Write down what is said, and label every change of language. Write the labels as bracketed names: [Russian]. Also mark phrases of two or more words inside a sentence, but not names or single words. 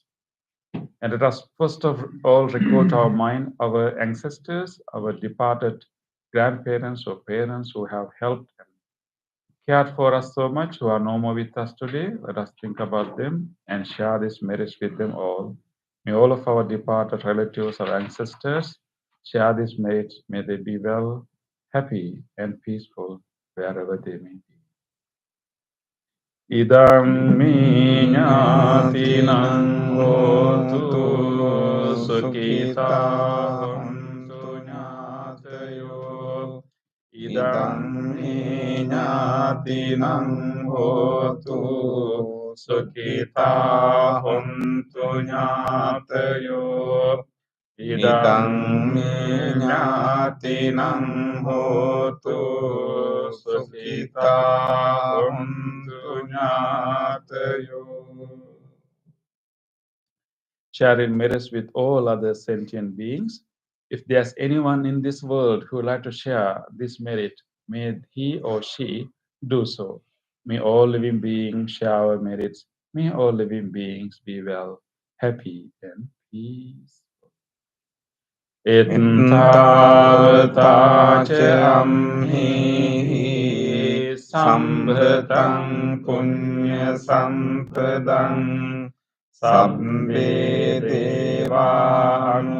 [English] And let us first of all record our mind, our ancestors, our departed grandparents or parents who have helped and cared for us so much, who are no more with us today. Let us think about them and share this merits with them all. May all of our departed relatives or ancestors share this merits. May they be well, happy, and peaceful wherever they may be. [Pali] Idam mi ñātinam hotu sukhita hontu ñātayo. Idam mi ñātinam hotu sukhita hontu ñātayo. Idam mi ñātinam hotu sukhita hontu ñātayo. [English] Sharing merits with all other sentient beings. If there's anyone in this world who would like to share this merit, may he or she do so. May all living beings share our merits. May all living beings be well, happy, and peaceful. [Pali] Ittavata ca amhi sambhatam punya sampadam sabbe Deva